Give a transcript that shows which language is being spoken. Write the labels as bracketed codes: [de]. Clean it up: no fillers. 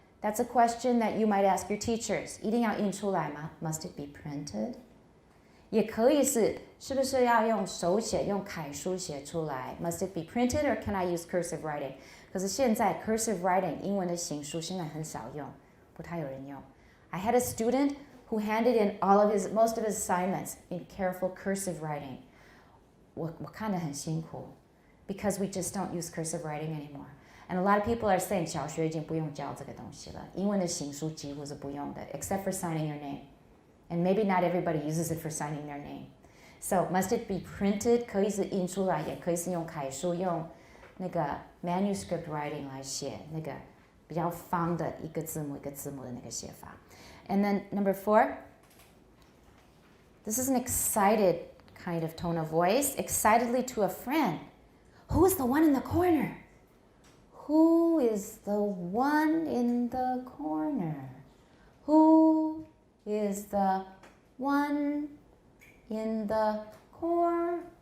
[en] That's a question that you might ask your teachers. [zh] 一定要印出来吗？ [en] Must it be printed? [zh] 也可以是不是要用手写，用楷书写出来？ [en] Must it be printed or can I use cursive writing? [zh] 可是现在 cursive writing 英文的行书现在很少用，不太有人用。 [en] I had a student who handed in most of his assignments in careful cursive writing. [zh] 我看得很辛苦 [en] because we just don't use cursive writing anymore. And a lot of people are saying [zh] 小学已经不用教这个东西了，英文的行书几乎是不用的 [en] except for signing your name. And maybe not everybody uses it for signing their name. So must it be printed? [zh] 可以是印出来，也可以是用楷书，用那个 manuscript writing 来写，那个比较方的一个字母一个字母的那个写法。 [en] And then number 4, this is an excited kind of tone of voice, excitedly to a friend. Who is the one in the corner? Who is the one in the corner? Who is the one in the corner?